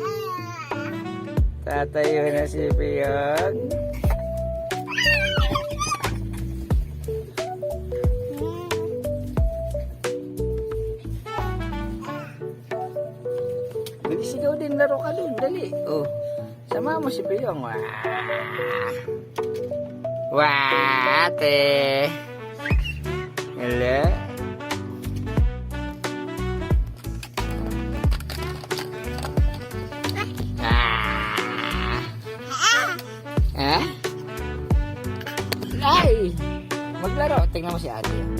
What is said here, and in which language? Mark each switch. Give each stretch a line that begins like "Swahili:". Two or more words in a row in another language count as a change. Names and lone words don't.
Filipino: Tatayin na si Piyong. Bilis ikaw din, laro ka dun, dali. Oh, sama mo si Piyong. Wah. Wah, ate. Hello. Ha? Ay! Maglaro. Tingnan mo si ate.